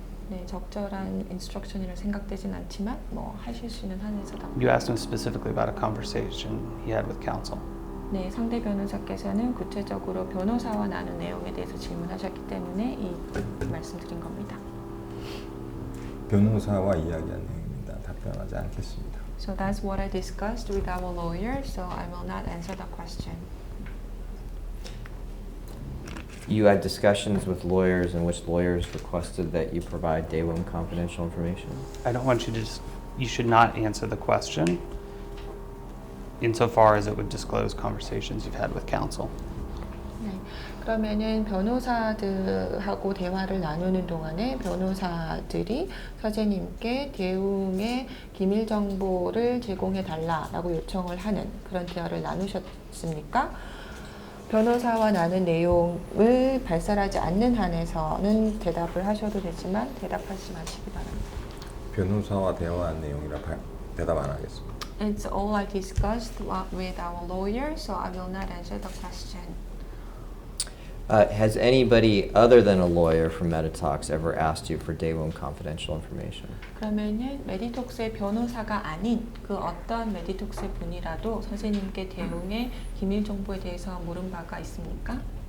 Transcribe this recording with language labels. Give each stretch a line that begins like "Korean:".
Korean: 네, 적절한 인스트럭션이라 생각되진 않지만 뭐 하실 수 있는 한에서 답변.
English: You asked him specifically about a conversation he had with counsel.
Korean: 네, 상대 변호사께서는 구체적으로 변호사와 나눈 내용에 대해서 질문하셨기 때문에 이 말씀드린 겁니다. 변호사와 이야기한 내용입니다. 답변하지 않겠습니다.
English: So that's what I discussed with our lawyer, so I will not answer the question. You had discussions with lawyers in which lawyers requested that you provide Daewoo confidential information? I don't want you to you should not answer the question insofar as it would disclose conversations you've had with counsel.
Korean: 네, 그러면은 변호사들하고 대화를 나누는 동안에 변호사들이 선생님께 대웅의 기밀 정보를 제공해 달라라고 요청을 하는 그런 대화를 나누셨습니까? 변호사와 나눈 내용을 발설하지 않는 한에서는 대답을 하셔도 되지만 대답하지 마시기 바랍니다. 변호사와 대화한 내용이라 대답 안 하겠습니다.
English: It's all I discussed with our lawyer, so I will not answer the question. Has anybody other than a lawyer from MetaTalks ever asked you for Daewoo confidential information?
Korean: 그러면은 메디톡스의 변호사가 아닌 그 어떤 메디톡스의 분이라도 선생님께 대웅의 기밀 정보에 대해서 물은 바가 있습니까?